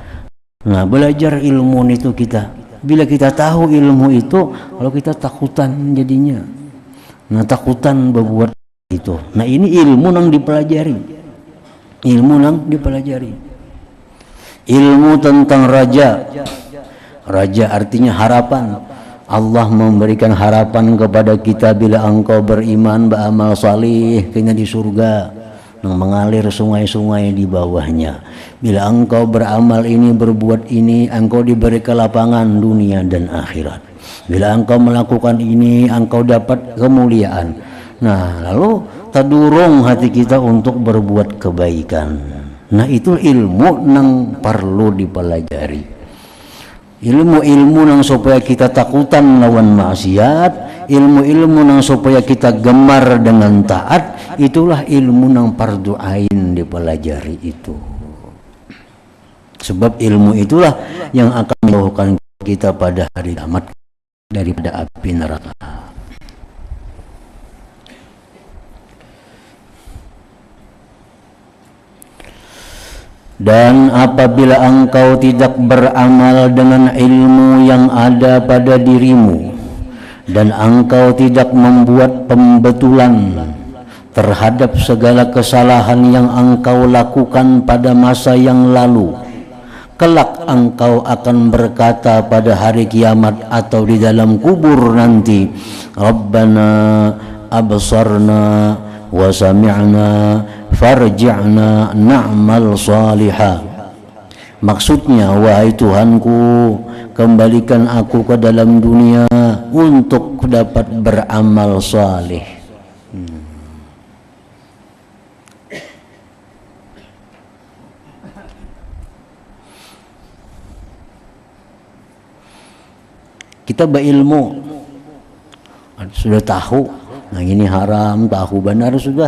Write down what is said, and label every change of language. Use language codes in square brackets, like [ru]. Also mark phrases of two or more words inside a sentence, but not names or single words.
[id] Nah belajar ilmu itu kita, bila kita tahu ilmu itu, kalau kita takutan jadinya. Nah takutan berbuat itu. Nah ini ilmu nang dipelajari, ilmu nang dipelajari. Ilmu tentang raja. Raja artinya harapan. Allah memberikan harapan kepada kita bila engkau beriman, beramal salih, kena di surga yang mengalir sungai-sungai di bawahnya. Bila engkau beramal ini, berbuat ini, engkau diberi kelapangan dunia dan akhirat. Bila engkau melakukan ini, engkau dapat kemuliaan. Nah lalu tadurung hati kita untuk berbuat kebaikan. Nah itu ilmu nang perlu dipelajari. Ilmu-ilmu nang supaya kita takutan lawan maksiat, ilmu-ilmu nang supaya kita gemar dengan taat, itulah ilmu nang fardu ain dipelajari itu. Sebab ilmu itulah yang akan menjauhkan kita pada hari kiamat daripada api neraka. Dan apabila engkau tidak beramal dengan ilmu yang ada pada dirimu, dan engkau tidak membuat pembetulan terhadap segala kesalahan yang engkau lakukan pada masa yang lalu, kelak engkau akan berkata pada hari kiamat atau di dalam kubur nanti, [ar] ربنا أبصرنا وسمعنا فارجعنا نعمل صالحة. [id] Maksudnya, wahai Tuhanku, kembalikan aku ke dalam dunia untuk dapat beramal salih. Kita berilmu, sudah tahu, nah ini haram, tahu benar sudah.